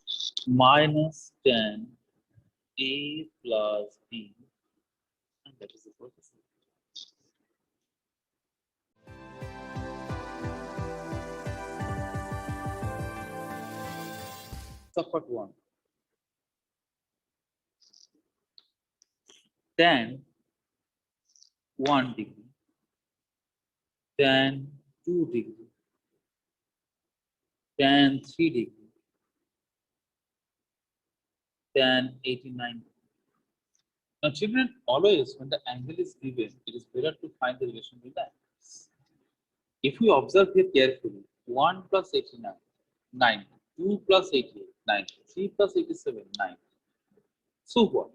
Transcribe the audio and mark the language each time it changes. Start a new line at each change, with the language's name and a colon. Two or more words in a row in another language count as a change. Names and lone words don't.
English: Minus tan A plus B. And that is the focus. Support 1. Tan 1 degree. Tan 2 degree. Tan 3 degree. Tan 89 degree. Now, children, always when the angle is given, it is better to find the relation with the angles. If we observe here carefully, 1 plus 89, 90, 2 plus 88, 90, 3 plus 87, 90. So what?